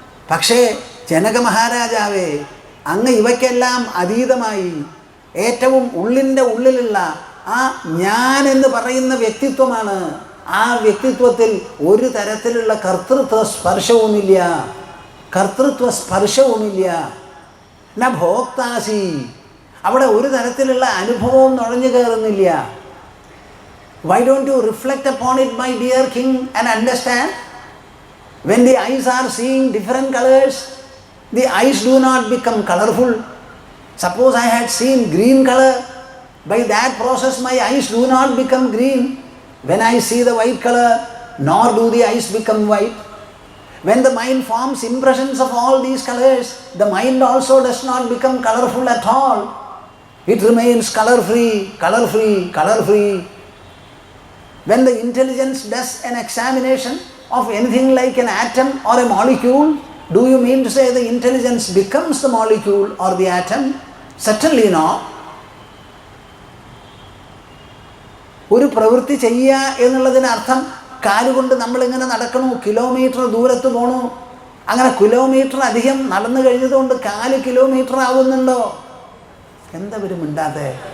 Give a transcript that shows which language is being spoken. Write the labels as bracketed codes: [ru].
[ml] പക്ഷേ ജനക മഹാരാജാവേ, അങ്ങ് ഇവയ്ക്കെല്ലാം അതീതമായി ഏറ്റവും ഉള്ളിൻ്റെ ഉള്ളിലുള്ള ആ ഞാൻ എന്ന് പറയുന്ന വ്യക്തിത്വമാണ്. ആ വ്യക്തിത്വത്തിൽ ഒരു തരത്തിലുള്ള കർത്തൃത്വ സ്പർശവുമില്ല, കർത്തൃത്വ സ്പർശവുമില്ല. [sa] ന ഭോക്താസി, [ml] അവിടെ ഒരു തരത്തിലുള്ള അനുഭവവും നുഴഞ്ഞു കയറുന്നില്ല. [en] Why don't you reflect upon it, my dear king, and understand? When the eyes are seeing different colors, the eyes do not become colorful. Suppose I had seen green color, by that process my eyes do not become green. When I see the white color, nor do the eyes become white. When the mind forms impressions of all these colors, the mind also does not become colorful at all. It remains color-free, color-free, color-free. When the intelligence does an examination of anything like an atom or a molecule, do you mean to say the intelligence becomes the molecule or the atom? Certainly not. [ml] ഒരു പ്രവൃത്തി ചെയ്യുക എന്നുള്ളതിനർത്ഥം കാലുകൊണ്ട് നമ്മളിങ്ങനെ നടക്കണു, kilometre ദൂരത്ത് പോണു, അങ്ങനെ kilometre അധികം നടന്നു കഴിഞ്ഞതുകൊണ്ട് 4 കിലോമീറ്റർ ആവുന്നുണ്ടോ? എന്താ ഒരു മിണ്ടാതെ?